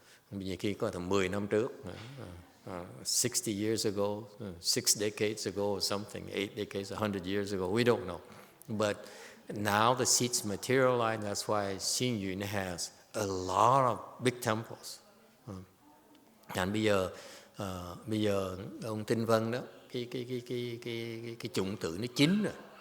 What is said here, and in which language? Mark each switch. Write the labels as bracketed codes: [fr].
[vi] Nhiều khi có tầm 10 năm trước. [en] 60 years ago, 6 decades ago or something, 8 decades, 100 years ago, we don't know. But now the seeds materialize, that's why Xing Yun has a lot of big temples. [vi] And bây giờ ông Tinh Vân đó, cái chủng tử nó chín rồi.